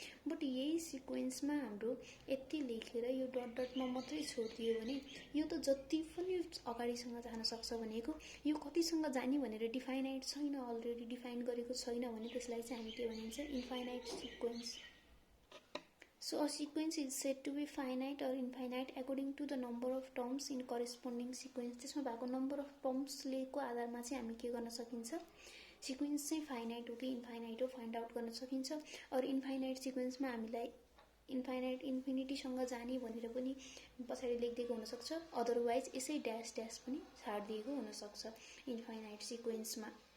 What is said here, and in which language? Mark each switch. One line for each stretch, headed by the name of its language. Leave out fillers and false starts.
Nepali: But यही सिक्वेन्समा हाम्रो यति लेखेर यो डट डटमा मात्रै छोडिदियो भने यो त जति पनि अगाडिसँग जान सक्छ भनेको यो कतिसँग जाने भनेर डिफाइनाइट छैन, अलरेडी डिफाइन गरेको छैन भने त्यसलाई चाहिँ हामी के भनिन्छ infinite sequence.
English: So a sequence is said to be finite or infinite according to the number of terms in corresponding sequence।
Nepali: त्यसमा भएको नम्बर अफ टर्म्सले को आधारमा चाहिँ हामी के गर्न सकिन्छ सिक्वेन्स चाहिँ फाइनाइट हो कि इन्फाइनाइट हो फाइन्ड आउट गर्न सकिन्छ। और इन्फाइनाइट सिक्वेन्समा हामीलाई इन्फाइनाइट इन्फिनिटीसँग जाने भनेर पनि पछाडि लेखिदिएको हुनसक्छ, अदरवाइज यसै ड्यास ड्यास पनि छाडिदिएको हुनसक्छ इन्फाइनाइट सिक्वेन्समा।